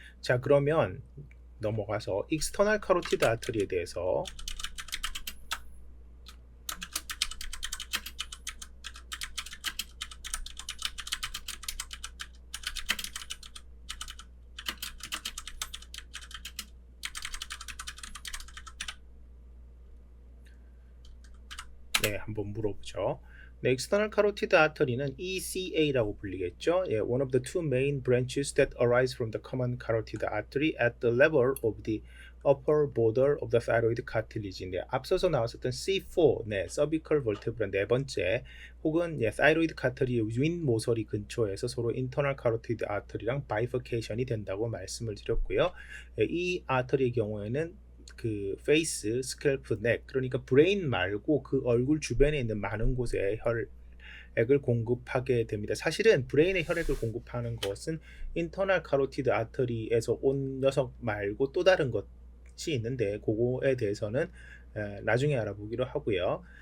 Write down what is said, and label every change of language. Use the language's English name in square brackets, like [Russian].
[Korean] 자, 그러면 넘어가서 익스터널 카로티드 아터리에 대해서 한번 물어보죠. 네, external carotid artery는 ECA라고 불리겠죠. [English] One of the two main branches that arise from the common carotid artery at the level of the upper border of the thyroid cartilage인데, [Korean] 앞서서 나왔었던 C4, cervical vertebra 네 번째, 혹은 thyroid cartilage 윈 모서리 근처에서 서로 internal carotid artery랑 bifurcation이 된다고 말씀을 드렸고요. 이 아터리의 경우에는 그 페이스, 스캘프, 넥, 그러니까 브레인 말고 그 얼굴 주변에 있는 많은 곳에 혈액을 공급하게 됩니다. 사실은 브레인에 혈액을 공급하는 것은 인터널 카로티드 아터리에서 온 녀석 말고 또 다른 것이 있는데 그거에 대해서는 나중에 알아보기로 하고요.